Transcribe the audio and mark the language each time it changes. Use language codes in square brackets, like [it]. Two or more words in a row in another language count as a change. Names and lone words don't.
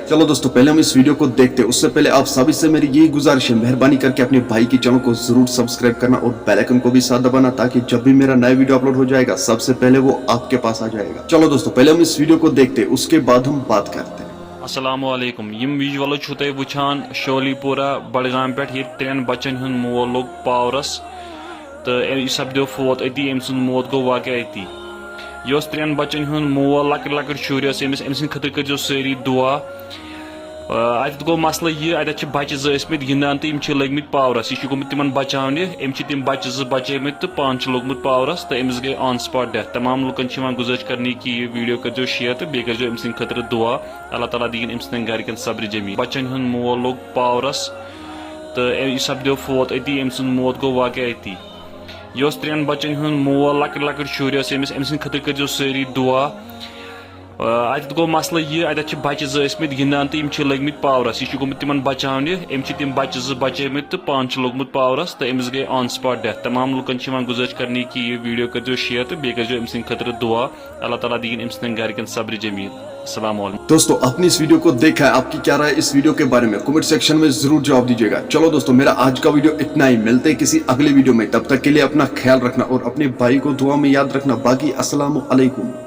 [hi] चलो दोस्तों पहले हम इस वीडियो को देखते हैं, उससे पहले आप सभी से मेरी यही गुजारिश है, मेहरबानी करके अपने भाई की चैनल को जरूर सब्सक्राइब करना और [en] bell icon [hi] को भी साथ दबाना, ताकि जब भी मेरा नया वीडियो अपलोड हो जाएगा सबसे पहले वो आपके पास आ जाएगा। चलो दोस्तों पहले हम इस वीडियो को देखते हैं, उसके बाद हम बात करते हैं। अस्सलामुअलैकुम। [ks] यम विजुअल तुम वुचान शोलीपुरा बडगाम पे 3 बच्चन हुंद मोल लोग पावरस तो यह सपदो फोत अति, अम सुंद मौत गो वाक़ अति। यह 3 बच्चन हुंद मोल लकट लकट शुर अम खतर कर सारी दुआ। अत गो मसला यह, अत बच्चे ज़मत गिंदान तो लगित पावरस, यह गोमुत तिमन बचाने, तम बच्चे बचेमत तो पान लोगमुत पावरस तो अमिस गई [en] on spot death. [ks] तमाम लुकन गुजारिश करनी कि यह वीडियो कर शेयर तो बे कर अम खतर दुआ, अल्लाह ताला दीन अम सन घर सब्र जमी। बच्चन हुंद मोल लोग पावरस तो यह सपदो फोत अति, अम सुंद मौत गो वाक़ अति। यह 3 बच्चन हुंद मोल लकट लकट शुर अम खतर कर सारी दुआ। अत गो मसला यह, अत बच्चे ज़मत गिंदान तो लगित पावरस, यह गोमुत तिमन बचाने, तम बच्चे बचेमत तो पान लोगमुत पावरस तो अमिस गई [en] on spot death. [ks] तमाम लुकन गुजारिश करनी कि यह वीडियो कर शेयर तो बे कर अम खतर दुआ, अल्लाह ताला दीन अम सन घर सब्र जमील। [ar] السلام عليكم. [hi] दोस्तों आपने इस वीडियो को देखा है, आपकी क्या राय इस वीडियो के बारे में [en] comment section [hi] में जरूर जवाब दीजिएगा। चलो दोस्तों मेरा आज का वीडियो इतना ही, मिलते हैं किसी अगले वीडियो में, तब तक के लिए अपना ख्याल रखना और अपने भाई को दुआ में याद रखना। बाकी [ar] السلام عليكم.